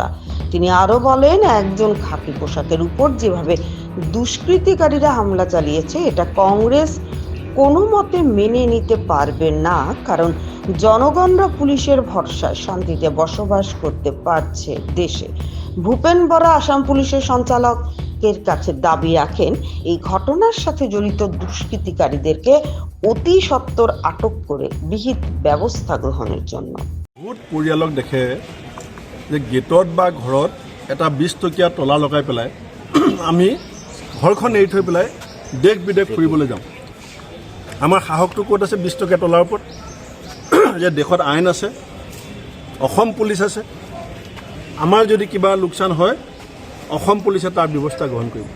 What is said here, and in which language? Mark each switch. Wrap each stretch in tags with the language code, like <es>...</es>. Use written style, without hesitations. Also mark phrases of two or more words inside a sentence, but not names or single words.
<bn>তিনি আরো বলেন, একজন খাকি পোশাকের উপর যেভাবে দুষ্কৃতিকারীরা হামলা চালিয়েছে এটা কংগ্রেস কোনো মতে মেনে নিতে পারবে না, কারণ জনগণরা পুলিশের ভরসায় শান্তিতে বসবাস করতে পারছে দেশে। ভূপেন বরা আসাম পুলিশের সঞ্চালকের কাছে দাবি রাখেন, এই ঘটনার সাথে জড়িত দুষ্কৃতিকারীদেরকে অতি সত্বর আটক করে বিহিত ব্যবস্থা গ্রহণের জন্য।</bn> <as>বহুত পৰিয়ালক দেখে যে গেটত বা ঘৰত এটা 20 টকীয়া তলা লগাই পেলাই আমি ঘৰখন এৰি থৈ পেলাই দেশ বিদেশ ফুৰিবলৈ যাওঁ। আমাৰ সাহসটো ক'ত আছে 20 টকীয়া তলাৰ ওপৰত? যে দেশত আইন আছে, অসম পুলিচ আছে, আমাৰ যদি কিবা লোকচান হয় অসম পুলিচে তাৰ ব্যৱস্থা গ্ৰহণ কৰিব।</as>